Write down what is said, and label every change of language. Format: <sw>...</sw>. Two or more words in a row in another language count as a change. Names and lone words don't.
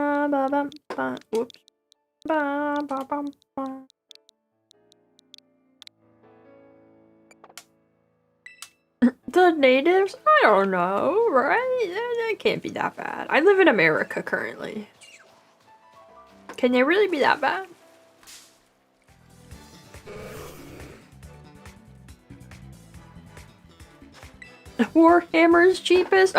<en>ba bum ba. Whoops. Ba ba bum ba. The natives? I don't know, right? That can't be that bad. I live in America currently. Can they really be that bad? Warhammer's cheapest?</en>